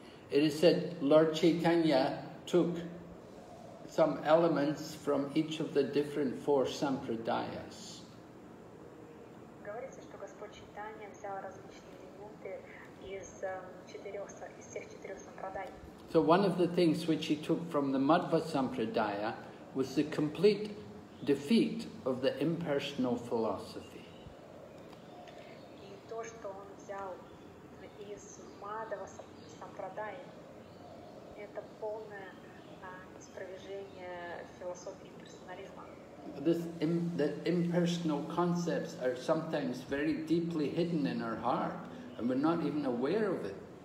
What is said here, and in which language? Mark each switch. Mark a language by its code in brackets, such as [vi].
[en] It is said Lord Chaitanya took some elements from each of the different four sampradayas. [ru] Говорится, что Господь Чайтанья взял различные элементы из всех четырех сампрадай. [en] So one of the things which he took from the Madhva Sampradaya was the complete defeat of the impersonal philosophy. [ru] И то, что он взял из Мадхава Сампрадаи, это полное неспровержение философии персонализма. [en] The impersonal concepts are sometimes very deeply hidden in our heart, and we're not even aware of it.